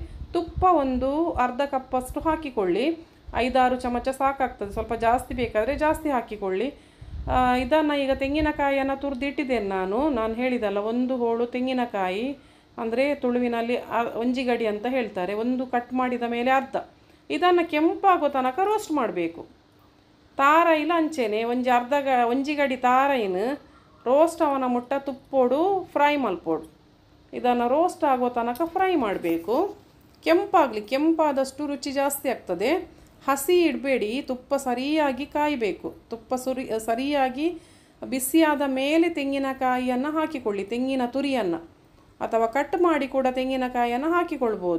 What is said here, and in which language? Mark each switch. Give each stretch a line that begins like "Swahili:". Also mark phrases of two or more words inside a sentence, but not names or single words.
Kannada: ತುಪ್ಪ ಒಂದು ಅರ್ಧ ಕಪ್ಪಷ್ಟು ಹಾಕಿಕೊಳ್ಳಿ. 5-6 ಚಮಚ ಸಾಕಾಗ್ತದೆ. ಸ್ವಲ್ಪ ಜಾಸ್ತಿ ಬೇಕಾದರೆ ಜಾಸ್ತಿ ಹಾಕಿಕೊಳ್ಳಿ. ಇದನ್ನು ಈಗ ತೆಂಗಿನಕಾಯಿಯನ್ನು ತುರಿದಿಟ್ಟಿದ್ದೇನೆ ನಾನು ಹೇಳಿದಲ್ಲ, 1 ಹೋಳು ತೆಂಗಿನಕಾಯಿ ಅಂದರೆ ತುಳುವಿನಲ್ಲಿ ಒಂಜಿಗಡಿ ಅಂತ ಹೇಳ್ತಾರೆ. 1 ಕಟ್ ಮಾಡಿದ ಮೇಲೆ ಅರ್ಧ. ಇದನ್ನು ಕೆಂಪಾಗೋ ತನಕ ರೋಸ್ಟ್ ಮಾಡಬೇಕು.
Tulu: ತಾರೈಲ ಅಂಚೆನೆ ಒಂಜಿಗಡಿ ತಾರೈನ ರೋಸ್ಟ್ ಅವನ ಮುಟ್ಟ ತುಪ್ಪೋಡು ಫ್ರೈ ಮಲ್ಪೋಡು.
Kannada: ಇದನ್ನು ರೋಸ್ಟ್ ಆಗೋ ತನಕ ಫ್ರೈ ಮಾಡಬೇಕು. ಕೆಂಪಾಗಲಿ, ಕೆಂಪಾದಷ್ಟು ರುಚಿ ಜಾಸ್ತಿ ಆಗ್ತದೆ. ಹಸಿ ಇಡಬೇಡಿ, ತುಪ್ಪ ಸರಿಯಾಗಿ ಕಾಯಬೇಕು. ತುಪ್ಪ ಸರಿಯಾಗಿ ಬಿಸಿಯಾದ ಮೇಲೆ ತೆಂಗಿನಕಾಯಿಯನ್ನು ಹಾಕಿಕೊಳ್ಳಿ, ತೆಂಗಿನ ತುರಿಯನ್ನು, ಅಥವಾ ಕಟ್ ಮಾಡಿ ಕೂಡ ತೆಂಗಿನಕಾಯಿಯನ್ನು ಹಾಕಿಕೊಳ್ಬೋದು.